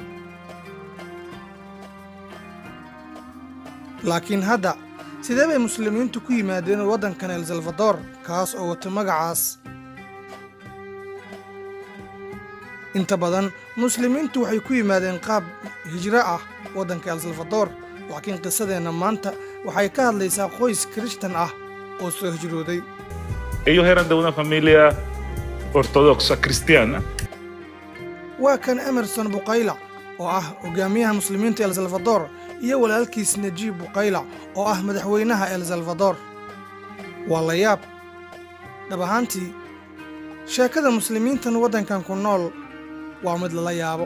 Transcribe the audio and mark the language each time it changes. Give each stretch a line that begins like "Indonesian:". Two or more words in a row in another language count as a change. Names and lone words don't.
Somali: Laakiin hadda sidee bay muslimiintu ku yimaadeen waddankan El Salvador kaas oo wata magacaas? Inta badan muslimiintu waxay ku yimaadeen qaab hijra ah waddanka El Salvador, laakiin qisadeenna maanta waxay ka hadlaysaa qoys Kirishtan ah oo soo hijrooday.
Spanish: Ellos eran de una familia ortodoxa cristiana.
Somali: Waa kan Emerson Buqayla oo ah hogaamiyaha muslimiinta El Salvador iyo walaalkiis Najib Buqayla oo ah madaxweynaha El Salvador. Waa la yaab. Dhab ahaantii sheekada muslimiintan waddankan ku nool waa mid lala yaabo.